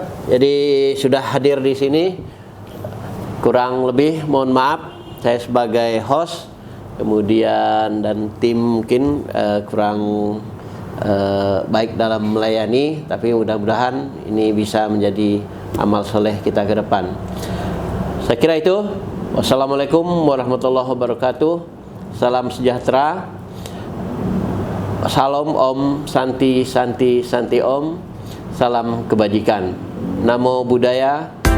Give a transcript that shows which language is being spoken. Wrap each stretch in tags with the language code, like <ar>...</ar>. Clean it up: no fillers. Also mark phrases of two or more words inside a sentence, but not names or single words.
<id>Jadi sudah hadir di sini. Kurang lebih mohon maaf, saya sebagai host kemudian dan tim mungkin kurang baik dalam melayani, tapi mudah-mudahan ini bisa menjadi amal soleh kita ke depan. Saya kira itu.</id> <ar>والسلام عليكم ورحمة الله وبركاته.</ar> <id>Salam sejahtera.</id> <sa>Salam ॐ शान्तिः शान्तिः शान्तिः ॐ.</sa> <id>Salam kebajikan.</id> <pi>Namo Buddhaya.</pi>